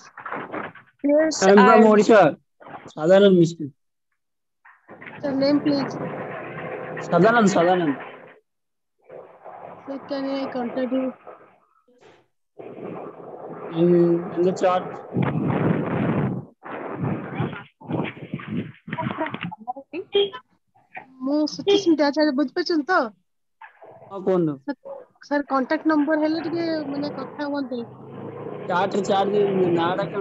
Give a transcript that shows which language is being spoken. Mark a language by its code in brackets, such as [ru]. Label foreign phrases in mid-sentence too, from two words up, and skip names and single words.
[en] Yes, I'm from Odisha. Sadanand Mishra. Sir, name please. Sadanand. Sir, can I contact you? In the chat. [or] ମୁଁ ସୁଚିସ୍ମିତା ଆଚାର୍ଯ୍ୟ ବୁଝିପାରୁଛନ୍ତି ତ? ହଁ କୁହନ୍ତୁ। ସାର୍ [en] contact number [or] ହେଲେ ଟିକେ ମାନେ କଥା ହୁଅନ୍ତେ। ଚାଟ୍ ନାଁଟା କଣ?